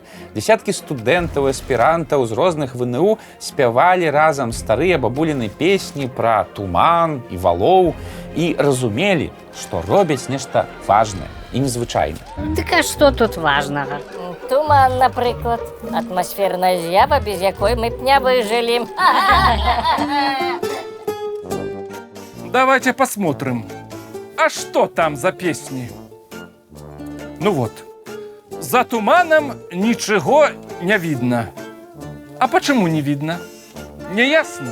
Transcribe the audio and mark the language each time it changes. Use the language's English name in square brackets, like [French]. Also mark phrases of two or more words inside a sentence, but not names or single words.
[Belarusian] Десяткі студэнтаў, аспірантаў з розных ВНУ спявалі разам старыя бабуліны песні пра туман і валоў і разумелі, што робяць нешта важнае і незвычайнае. Дык а што тут важнага? Туман, напрыклад, атмасферная з'ява, без якой мы б не выжылі. [Russian] Давайте посмотрим, а что там за песни? Ну вот. За туманом ничего не видно. А почему не видно? Не ясно.